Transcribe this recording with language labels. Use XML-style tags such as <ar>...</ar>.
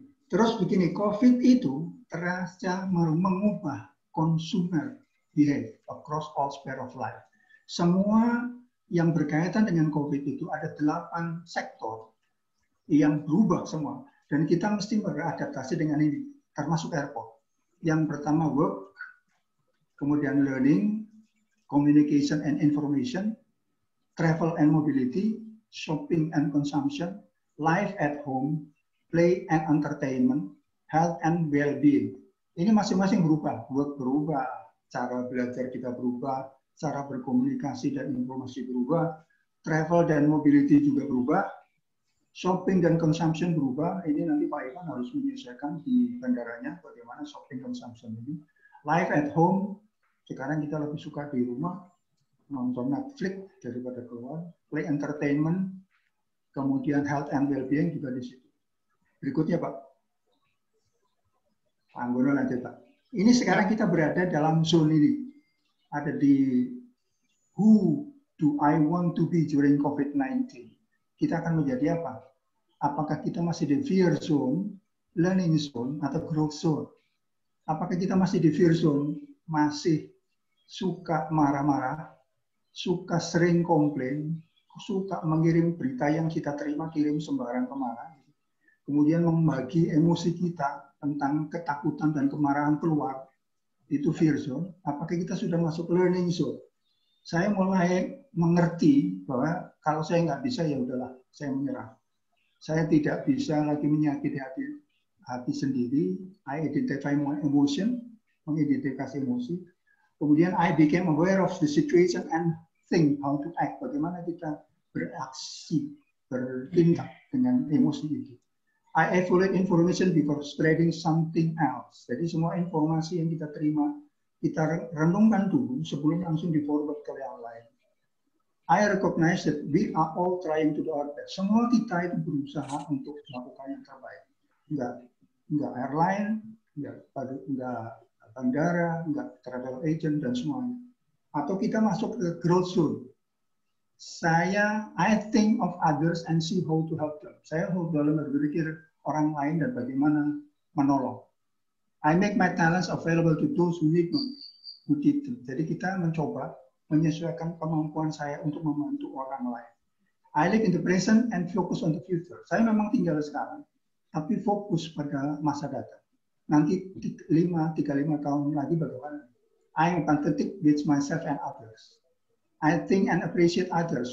<id>Terus begini, COVID itu terasa mengubah</id> <en>consumer behavior across all sphere of life.</en> <id>Semua yang berkaitan dengan COVID itu ada 8 sektor yang berubah semua. Dan kita mesti beradaptasi dengan ini, termasuk airport. Yang pertama</id> <en>work, kemudian learning, communication and information, travel and mobility, shopping and consumption, life at home, play and entertainment, health and well-being.</en> <id>Ini masing-masing berubah. Work berubah, cara belajar kita berubah, cara berkomunikasi dan informasi berubah, travel dan mobility juga berubah, shopping dan consumption berubah. Ini nanti Pak Iwan harus menyesuaikan di bandaranya bagaimana shopping consumption ini.</id> <en>Life at home,</en> <id>sekarang kita lebih suka di rumah, nonton Netflix daripada keluar,</id> <en>play entertainment,</en> <id>kemudian</id> <en>health and well-being</en> <id>juga di situ. Berikutnya Pak. Anggono lanjut Pak. Ini sekarang kita berada dalam zone ini. Ada di</id> <en>who do I want to be during COVID-19.</en> <id>Kita akan menjadi apa? Apakah kita masih di fear zone, learning zone, atau growth zone? Apakah kita masih di fear zone, masih suka marah-marah, suka sering komplain, suka mengirim berita yang kita terima, kirim sembarang kemana, kemudian membagi emosi kita tentang ketakutan dan kemarahan keluar, itu fear zone. Apakah kita sudah masuk learning zone? Saya mulai mengerti bahwa kalau saya nggak bisa, ya udahlah, saya menyerah. Saya tidak bisa lagi menyakiti hati sendiri.</id> <en>I identify my emotion,</en> <id>mengidentifikasi emosi.</id> <en>Kemudian I became aware of the situation and think how to act.</en> <id>Bagaimana kita beraksi, bertindak dengan emosi itu.</id> <en>I evaluate information before spreading something else.</en> <id>Jadi semua informasi yang kita terima, kita renungkan dulu sebelum langsung di-forward ke yang lain.</id> <en>I recognize that we are all trying to do our best.</en> <id>Semua kita itu berusaha untuk melakukan yang terbaik. Enggak airline, enggak bandara, enggak travel agent, dan semuanya. Atau kita masuk ke growth zone.</id> <en>I think of others and see how to help them.</en> <id>Saya dalam berpikir orang lain dan bagaimana menolong.</id> <en>I make my talents available to those who need them.</en> <id>Jadi kita mencoba menyesuaikan kemampuan saya untuk membantu orang lain.</id> <en>I live in the present and focus on the future.</en> <id>Saya memang tinggal sekarang, tapi fokus pada masa datang. Nanti 35 tahun lagi bagaimana?</id> <en>I am empathetic with myself and others. I think and appreciate others.</en>